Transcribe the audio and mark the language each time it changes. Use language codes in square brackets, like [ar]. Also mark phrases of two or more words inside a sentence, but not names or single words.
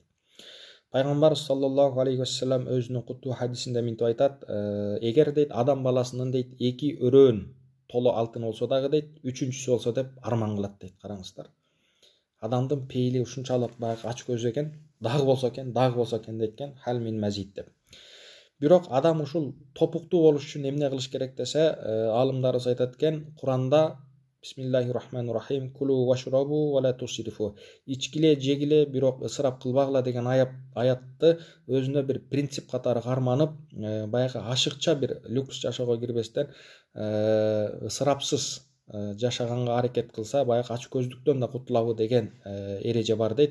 [ky] Пайгамбарыбыз [ar] صلى الله عليه وسلم [ky] өзүнүн куттуу хадисинде мынтип айтат, эгер дейт адам баласынын дейт эки өрөөн толо алтын болсо дагы дейт, үчүнчүсү болсо деп арман кылат дейт. Караңыздар. адамдын пейили ушунчалык баягы ач көз экен, дагы болсо экен дейт экен, [ar] هل من مزيد [ky] деп. Бирок адам ушул топуктуу болуш үчүн эмне кылыш керек десе, аалымдарыбыз айтат экен, Куранда [ar] بسم الله الرحمن الرحيم كلوا واشربوا ولا تسرفوا. [ky] Ичкиле, жегиле, бирок ысырап кылбагыла деген аятты өзүнө бир принцип катары карманып, баягы ашыкча бир люкс жашоого кирбестен, ысырапсыз жашаганга аракет кылса, баягы ач көздүктөн да кутулабы деген эреже бар дейт.